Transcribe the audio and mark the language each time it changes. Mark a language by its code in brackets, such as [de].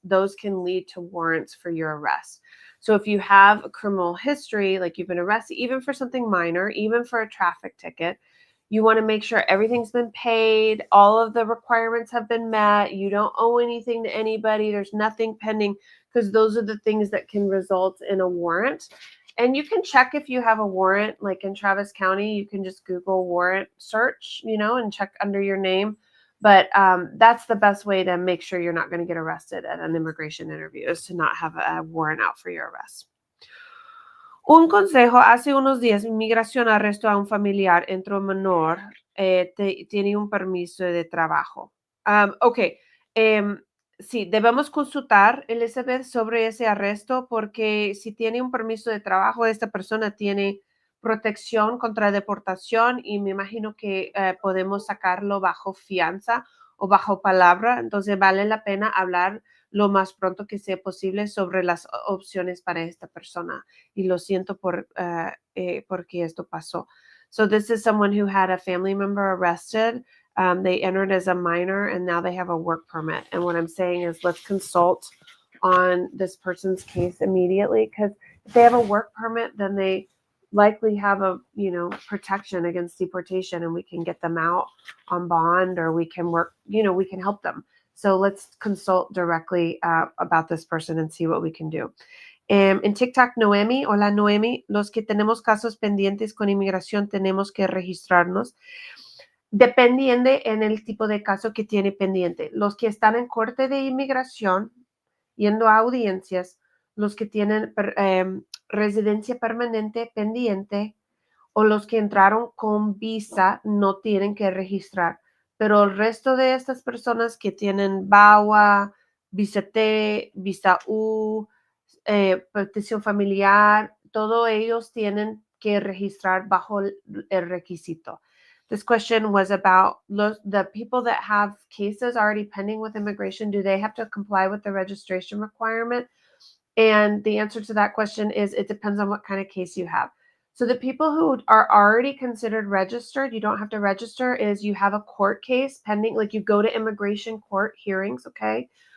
[en] Those can lead to warrants for your arrest. So if you have a criminal history, like you've been arrested, even for something minor, even for a traffic ticket, you want to make sure everything's been paid, all of the requirements have been met, you don't owe anything to anybody, there's nothing pending, because those are the things that can result in a warrant. And you can check if you have a warrant, like in Travis County, you can just Google warrant search, and check under your name. But that's the best way to make sure you're not going to get arrested at an immigration interview, is to not have a warrant out for your arrest. [es] Un consejo: hace unos días, inmigración arrestó a un familiar, entró menor, tiene un permiso de trabajo. Okay. sí, debemos consultar, Elizabeth, sobre ese arresto porque si tiene un permiso de trabajo, esta persona tiene protección contra deportación y me imagino que podemos sacarlo bajo fianza o bajo palabra. Entonces vale la pena hablar lo más pronto que sea posible sobre las opciones para esta persona. Y lo siento porque esto pasó. [en] So this is someone who had a family member arrested. They entered as a minor and now they have a work permit. And what I'm saying is let's consult on this person's case immediately because if they have a work permit, then they likely have a protection against deportation and we can get them out on bond or we can work, we can help them. So let's consult directly about this person and see what we can do. [es] En TikTok, Noemi, hola Noemi, los que tenemos casos pendientes con inmigración tenemos que registrarnos. Dependiendo en el tipo de caso que tiene pendiente. Los que están en corte de inmigración, yendo a audiencias, los que tienen residencia permanente pendiente o los que entraron con visa no tienen que registrar. Pero el resto de estas personas que tienen VAWA, visa T, visa U, protección familiar, todos ellos tienen que registrar bajo el requisito. [en] This question was about the people that have cases already pending with immigration. Do they have to comply with the registration requirement? And the answer to that question is it depends on what kind of case you have. So the people who are already considered registered, you don't have to register, is you have a court case pending, like you go to immigration court hearings, okay?